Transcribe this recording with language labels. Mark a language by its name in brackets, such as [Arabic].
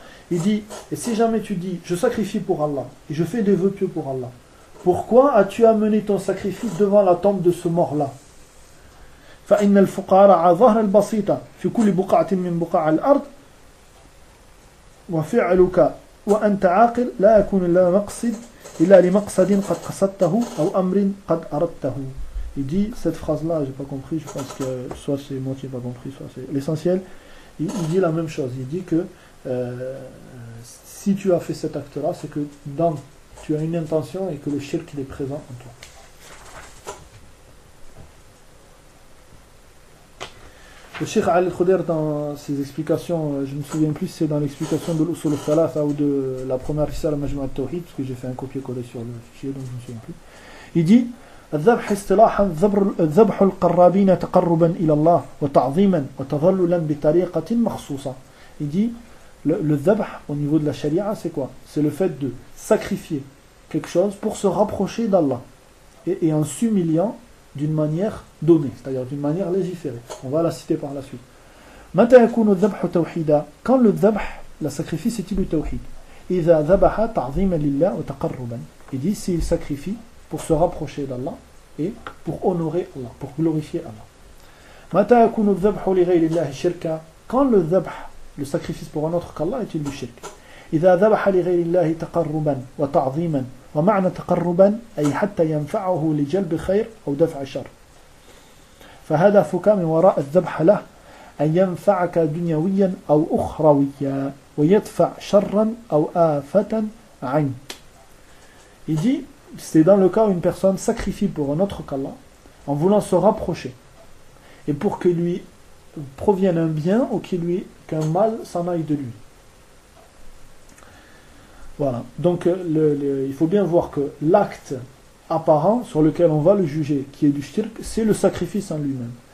[French] Il dit, et si jamais tu dis, je sacrifie pour Allah, et je fais des vœux pieux pour Allah, pourquoi as-tu amené ton sacrifice devant la tombe de ce mort-là? [Arabic] فإن الفقراء على ظهر البسيطة في كل بقعة من بقاع الأرض وفعلك وأنت عاقل لا يكون إلا مقصد إلا لمقصد قد قصدته أو أمر قد أردته. [French] Il dit cette phrase là, j'ai pas compris, je pense que soit c'est moi qui n'ai pas compris, soit c'est l'essentiel. Il dit la même chose. Il dit que si tu as fait cet acte là, c'est que dans tu as une intention et que le shirk est présent en toi. Le Cheikh Ali Khouder, dans ses explications, je ne me souviens plus si c'est dans l'explication de l'Usul al-Thalatha ou de la première Risala Majmu' al-Tawhid, parce que j'ai fait un copier-coller sur le fichier, donc je ne me souviens plus. Il dit [Arabic] الذبح اصطلاحا ذبح القرابين تقربا الى الله وتعظيما وتظللا بطريقه مخصوصه. [French] Il dit le ذبح au niveau de la charia, c'est quoi? C'est le fait de sacrifier quelque chose pour se rapprocher d'Allah et en s'humiliant d'une manière donnée, c'est-à-dire d'une manière légiférée. On va la citer par la suite. [Arabic] متى يكون الذبح توحيدا؟ [French] Quand le ذبح, le sacrifice, est-il le tawhid? [Arabic] إذا ذبح تعظيما لله وتقربا. [French] Il dit s'il sacrifie pour se rapprocher d'Allah et pour honorer Allah, pour glorifier Allah. [Arabic] متى يكون الذبح لغير الله شركا؟ [French] Quand le ذبح, le sacrifice pour un autre qu'Allah, est-il du shirk? [Arabic] إذا ذبح لغير الله تقربا وتعظيما ومعنى تقربا أي حتى ينفعه لجلب خير أو دفع شر. فهدفك من وراء الذبح له أن ينفعك دنيويا أو أخرويا ويدفع شرا أو آفة عنك. [French] Il dit, c'est dans le cas où une personne sacrifie pour un autre qu'Allah en voulant se rapprocher et pour que lui provienne un bien ou qu'un mal s'en aille de lui. Voilà, donc il faut bien voir que l'acte apparent sur lequel on va le juger, qui est du shirk, c'est le sacrifice en lui-même.